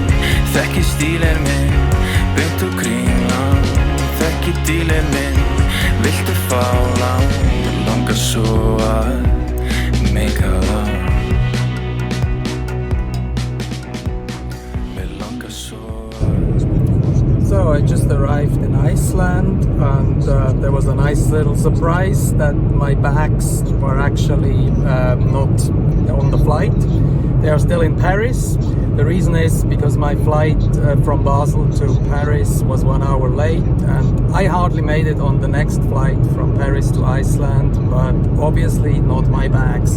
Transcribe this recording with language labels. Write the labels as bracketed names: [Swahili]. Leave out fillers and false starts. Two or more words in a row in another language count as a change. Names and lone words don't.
[Icelandic] Þekki stílinn minn, beint úr Kringlan. Þekki dílinn minn, viltu fá lán? Langar svo að meika það. Mér langar svo að. [English] So I just arrived in Iceland, and there was a nice little surprise that my bags were actually not on the flight. They are still in Paris. The reason is because my flight from Basel to Paris was 1 hour late, and I hardly made it on the next flight from Paris to Iceland, but obviously not my bags.